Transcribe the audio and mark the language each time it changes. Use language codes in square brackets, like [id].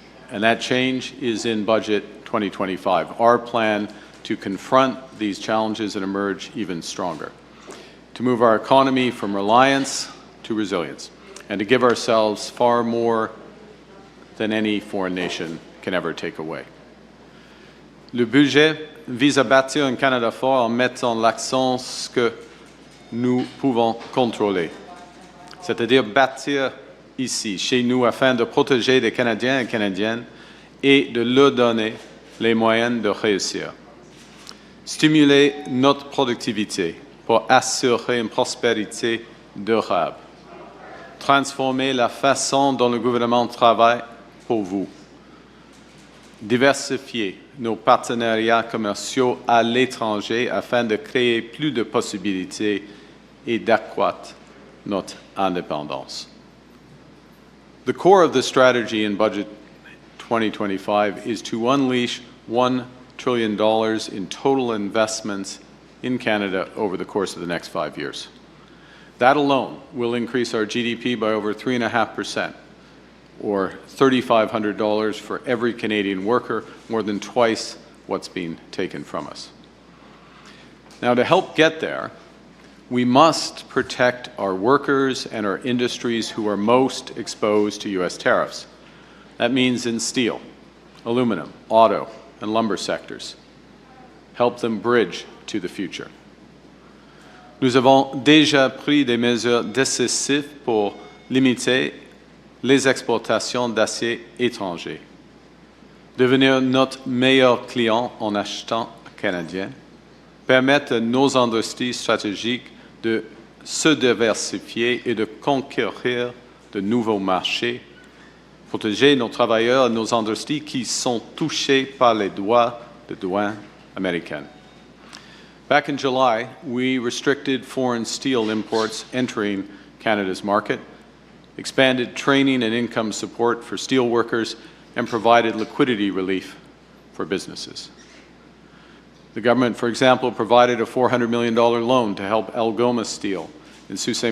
[en] And that change is in Budget 2025, our plan to confront these challenges and emerge even stronger, to move our economy from reliance to resilience, and to give ourselves far more than any foreign nation can ever take away. [fr] Le budget vise à bâtir un Canada fort en mettant l'accent sur ce que nous pouvons contrôler, c'est-à-dire bâtir ici, chez nous, afin de protéger les Canadiens et Canadiennes et de leur donner les moyens de réussir. Stimuler notre productivité pour assurer une prospérité durable. Transformer la façon dont le gouvernement travaille pour vous. Diversifier nos partenariats commerciaux à l'étranger afin de créer plus de possibilités et d'accroître notre indépendance. [en] The core of this strategy in Budget 2025 is to unleash $1 trillion in total investments in Canada over the course of the next 5 years. That alone will increase our GDP by over 3.5%, or $3,500 for every Canadian worker, more than twice what's being taken from us. Now, to help get there, we must protect our workers and our industries who are most exposed to U.S. tariffs. That means in steel, aluminum, auto, and lumber sectors. Help them bridge to the future. [fr] Nous avons déjà pris des mesures décisives pour limiter les exportations d'acier étranger, devenir notre meilleur client en achetant canadien, permettre à nos industries stratégiques de se diversifier et de conquérir de nouveaux marchés, protéger nos travailleurs et nos industries qui sont touchés par les droits de douane américaines. [en] Back in July, we restricted foreign steel imports entering Canada's market, expanded training and income support for steel workers, and provided liquidity relief for businesses. The government, for example, provided a $400 million loan to help Algoma Steel in Sault Ste.